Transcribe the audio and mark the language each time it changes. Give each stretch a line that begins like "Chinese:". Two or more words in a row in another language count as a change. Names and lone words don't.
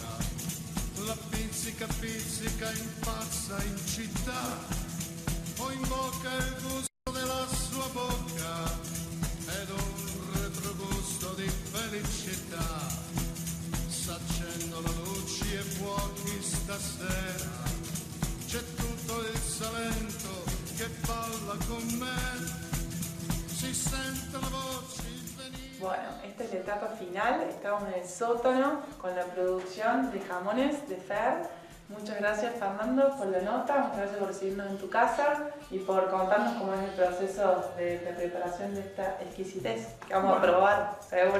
Italian: La pizzica impazza in città, ho in bocca il gusto della sua bocca ed un retrogusto di felicità. S'accendono luci e fuochi stasera, c'è tutto il Salento balla con me, si sente la voce venire.
Spanish: Bueno, esta es la etapa final, estamos en el sótano con la producción de jamones de Fer. Muchas gracias Fernando por la nota, muchas gracias por recibirnos en tu casa y por contarnos cómo es el proceso de preparación de esta exquisitez que vamos a probar, seguro.